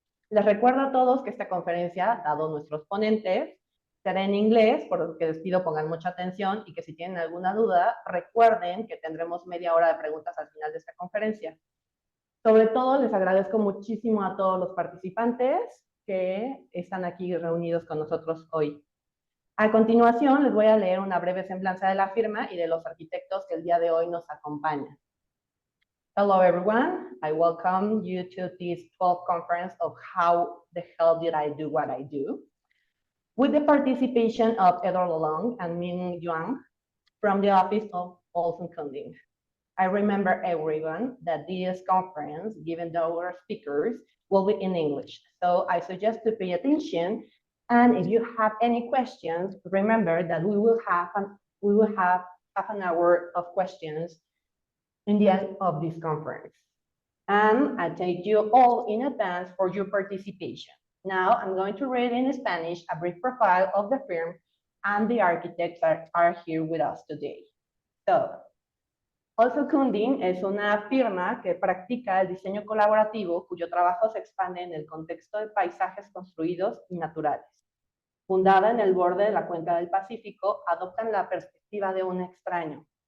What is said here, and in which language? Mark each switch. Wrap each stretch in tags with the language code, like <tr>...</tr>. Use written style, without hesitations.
<es>Les recuerdo a todos que esta conferencia, dado nuestros ponentes, será en inglés, por lo que les pido pongan mucha atención y que si tienen alguna duda, recuerden que tendremos media hora de preguntas al final de esta conferencia. Sobre todo, les agradezco muchísimo a todos los participantes que están aquí reunidos con nosotros hoy. A continuación, les voy a leer una breve semblanza de la firma y de los arquitectos que el día de hoy nos acompañan.</es> <en>Hello, everyone. I welcome you to this 12th conference of How the Hell Did I Do What I Do? With the participation of Edward Lalonde and Ming from the Office of Olson Conning. I remember everyone that this conference, given our speakers, will be in English. So I suggest to pay attention. And if you have any questions, remember that we will have half an hour of questions in the end of this conference. And I thank you all in advance for your participation. Now I'm going to read in Spanish a brief profile of the firm and the architects that are here with us today.</en> <es>So, Olson Conning es una firma que practica el diseño colaborativo cuyo trabajo se expande en el contexto de paisajes construidos y naturales. Fundada en el borde de la cuenca del Pacífico, adoptan la perspectiva de un extraño.</es>